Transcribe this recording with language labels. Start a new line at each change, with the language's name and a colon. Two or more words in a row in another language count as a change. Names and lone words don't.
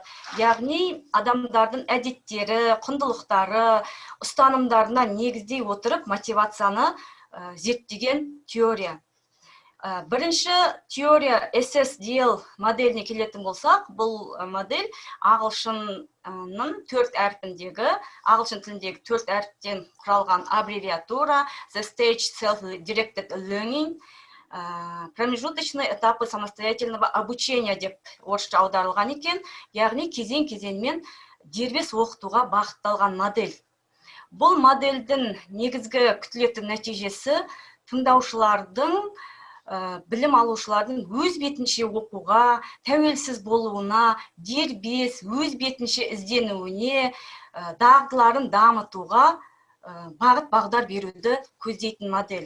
Kazakh: Яғни адамдардың әдеттері, құндылықтары, ұстанымдарына негіздей отырып мотивацияны зерттеген теория. Бірінші теория SSDL моделіне келетін болсақ, бұл модель ағылшын тіліндегі 4 әріптен құралған аббревиатура
English: The Stage Self-Directed Learning,
Russian: промежуточные этапы самостоятельного обучения
Kazakh: деп орысша аударылған екен, яғни кезең-кезеңмен дербес оқытуға бағытталған модель. Бұл модельдің негізгі күтілетін нәтижесі тыңдаушылардың, білім алушылардың өз бетінше оқуға, тәуелсіз болуына, дербес, өз бетінше ізденуіне, дағдыларын дамытуға бағыт-бағдар беруді көздейтін модель.